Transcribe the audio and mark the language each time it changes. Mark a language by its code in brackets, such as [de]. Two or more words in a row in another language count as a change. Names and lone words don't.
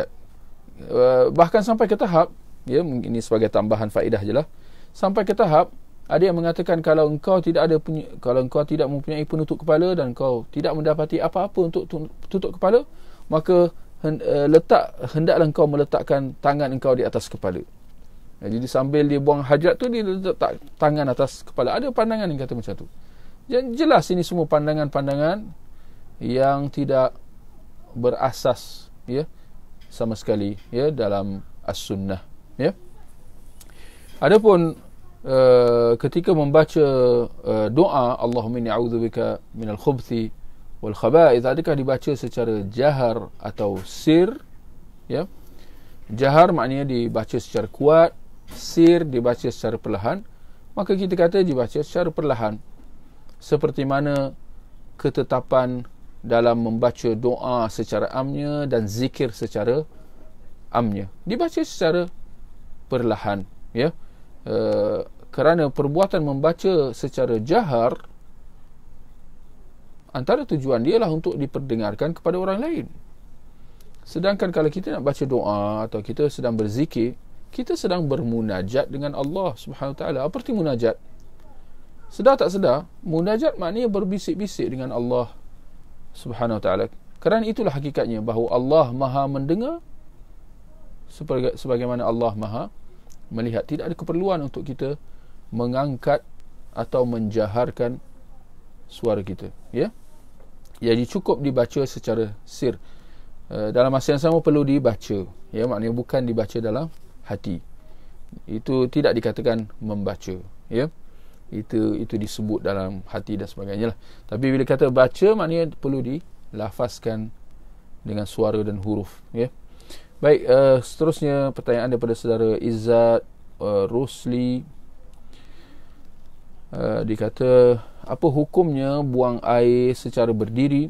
[ms] Bahkan sampai ke tahap, ya, ini sebagai tambahan faedah je lah, sampai ke tahap ada yang mengatakan kalau engkau tidak mempunyai penutup kepala dan kau tidak mendapati apa-apa untuk tutup kepala, maka hendaklah engkau meletakkan tangan engkau di atas kepala. Jadi sambil dia buang hajat tu, dia letak tangan atas kepala. Ada pandangan yang kata macam tu. Jelas ini semua pandangan-pandangan yang tidak berasas, ya, sama sekali, ya, dalam as-sunnah, ya. Adapun ketika membaca doa [ar] اللهم إني أعوذ بك من الخبث والخبائث, [ms] adakah dibaca secara jahar atau sir, ya? Jahar maknanya dibaca secara kuat, sir dibaca secara perlahan. Maka kita kata dibaca secara perlahan, seperti mana ketetapan dalam membaca doa secara amnya dan zikir secara amnya, dibaca secara perlahan, ya. Kerana perbuatan membaca secara jahar, antara tujuan dia lah untuk diperdengarkan kepada orang lain. Sedangkan kalau kita nak baca doa atau kita sedang berzikir, kita sedang bermunajat dengan Allah [ar] سبحانه وتعالى. [ms] Apa arti munajat? Sedar tak sedar, munajat maknanya berbisik-bisik dengan Allah [ar] سبحانه وتعالى. [ms] Kerana itulah hakikatnya, bahawa Allah Maha mendengar sebagaimana Allah Maha melihat. Tidak ada keperluan untuk kita mengangkat atau menjaharkan suara kita, ya. Jadi cukup dibaca secara sir. Dalam masa yang sama perlu dibaca, ya, maknanya bukan dibaca dalam hati. Itu tidak dikatakan membaca, ya. itu disebut dalam hati dan sebagainya lah. Tapi bila kata baca, maknanya perlu dilafazkan dengan suara dan huruf, ya. Baik, seterusnya pertanyaan daripada saudara Izzat Rusli. Dia kata, apa hukumnya buang air secara berdiri?